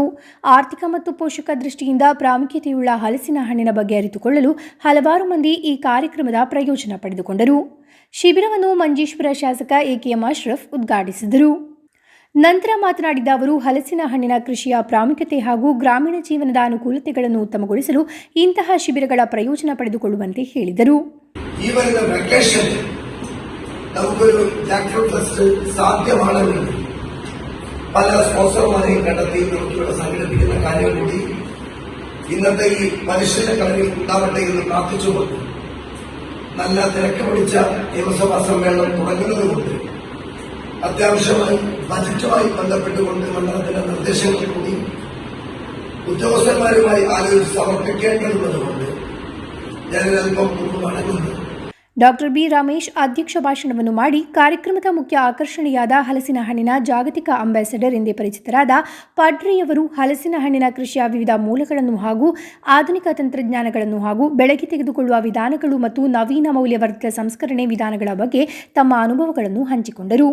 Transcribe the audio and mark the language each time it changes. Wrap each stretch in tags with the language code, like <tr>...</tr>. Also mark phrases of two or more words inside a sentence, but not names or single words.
<kn>ಆರ್ಥಿಕ ಮತ್ತು ಪೋಷಕ ದೃಷ್ಟಿಯಿಂದ ಪ್ರಾಮುಖ್ಯತೆಯುಳ್ಳ ಹಲಸಿನ ಹಣ್ಣಿನ ಬಗ್ಗೆ ಅರಿತುಕೊಳ್ಳಲು ಹಲವಾರು ಮಂದಿ ಈ ಕಾರ್ಯಕ್ರಮದ ಪ್ರಯೋಜನ ಪಡೆದುಕೊಂಡರು. ಶಿಬಿರವನ್ನು ಮಂಜೇಶ್ವರ ಶಾಸಕ AKM ಅಶ್ರಫ್ ಉದ್ಘಾಟಿಸಿದರು. ನಂತರ ಮಾತನಾಡಿದ ಅವರು ಹಲಸಿನ ಹಣ್ಣಿನ ಕೃಷಿಯ ಪ್ರಾಮುಖ್ಯತೆ ಹಾಗೂ ಗ್ರಾಮೀಣ ಜೀವನದ ಅನುಕೂಲತೆಗಳನ್ನು ಉತ್ತಮಗೊಳಿಸಲು ಇಂತಹ ಶಿಬಿರಗಳ ಪ್ರಯೋಜನ ಪಡೆದುಕೊಳ್ಳುವಂತೆ ಹೇಳಿದರು.</kn> <ml>ഈ വരുന്ന വെക്കേഷൻ നമുക്കൊരു</ml> <en>jack fruit fest</en> <ml>സാധ്യമാണെങ്കിൽ പല സ്പോൺസർമാരെയും കണ്ടെത്തി നമുക്കിവിടെ സംഘടിപ്പിക്കുന്ന കാര്യം കൂടി ഇന്നത്തെ ഈ മനുഷ്യന്റെ കളരിൽ ഉണ്ടാവട്ടെ എന്ന് പ്രാർത്ഥിച്ചുകൊണ്ട് നല്ല തിരക്ക് പിടിച്ച നിയമസഭാ സമ്മേളനം തുടങ്ങുന്നതുകൊണ്ട് അത്യാവശ്യമായി ബജറ്റുമായി ബന്ധപ്പെട്ടുകൊണ്ട് മണ്ഡലത്തിന്റെ നിർദ്ദേശങ്ങൾ കൂടി ഉദ്യോഗസ്ഥന്മാരുമായി ആലോചിച്ച് സമർപ്പിക്കേണ്ടതുള്ളതുകൊണ്ട് ഞാനിതൽപ്പം മുമ്പ് മടങ്ങുന്നു.</ml> <kn>ಡಾಕ್ಟರ್ ಬಿ ರಮೇಶ್ ಅಧ್ಯಕ್ಷ ಭಾಷಣವನ್ನು ಮಾಡಿ ಕಾರ್ಯಕ್ರಮದ ಮುಖ್ಯ ಆಕರ್ಷಣೆಯಾದ ಹಲಸಿನ ಹಣ್ಣಿನ ಜಾಗತಿಕ ಅಂಬಾಸಡರ್ ಎಂದೇ ಪರಿಚಿತರಾದ ಪಡ್ರಿಯವರು ಹಲಸಿನ ಹಣ್ಣಿನ ಕೃಷಿಯ ವಿವಿಧ ಮೂಲಗಳನ್ನು ಹಾಗೂ ಆಧುನಿಕ ತಂತ್ರಜ್ಞಾನಗಳನ್ನು ಹಾಗೂ ಬೆಳಗ್ಗೆ ತೆಗೆದುಕೊಳ್ಳುವ ವಿಧಾನಗಳು ಮತ್ತು ನವೀನ ಮೌಲ್ಯವರ್ಧಿತ ಸಂಸ್ಕರಣೆ ವಿಧಾನಗಳ ಬಗ್ಗೆ ತಮ್ಮ ಅನುಭವಗಳನ್ನು ಹಂಚಿಕೊಂಡರು.</kn>